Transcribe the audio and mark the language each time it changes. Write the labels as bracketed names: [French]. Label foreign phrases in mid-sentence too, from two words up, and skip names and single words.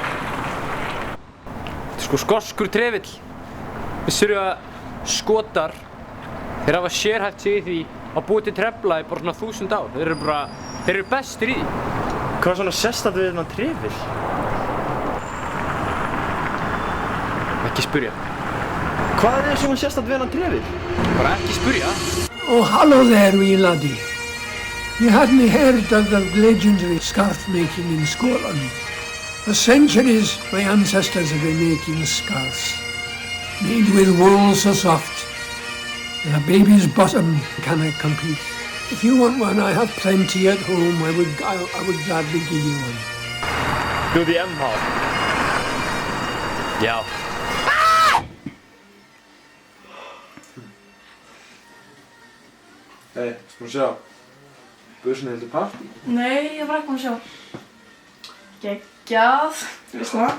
[Icelandic] Þetta er sko skoskur trefil. Vissirðu að Skotar, þeir hafa sérhæft sig í því að búa til trefla í bara svona 1000 ár. Þeir eru bestir í því. Hvað er svona sérstakt við þennan trefil? Ekki spyrja. Hvað er svona sérstakt við þennan trefil? Bara ekki spyrja. [English] Oh, hello there, wee laddie. You hadn't heard of the legendary scarf making in Scotland. For centuries, my ancestors have been making scarves, made with wool so soft that a baby's bottom cannot compete. If you want one, I have plenty at home. I would gladly give you one. [Icelandic] Þú ert í MH? Já. Hei, sko að sjá. Börsunni heldur partí? Nei, ég var ekki búin að sjá. Geggjað. Þú veist það?